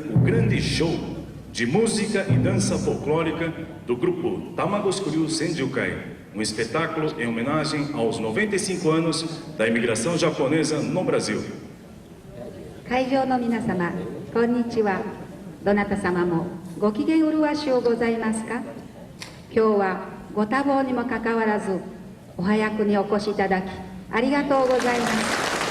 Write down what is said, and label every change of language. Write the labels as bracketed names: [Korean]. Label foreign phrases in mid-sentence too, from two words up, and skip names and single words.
[Portuguese] o grande show de música e dança folclórica do grupo Tamagotchi Senjukai, um espetáculo em homenagem aos 95 anos da imigração japonesa no Brasil. [Japanese] 会場の皆様、こんにちは。どなた様もご機嫌うるわしゅうございますか。今日はご多忙にもかかわらずお早くにお越しいただきありがとうございます。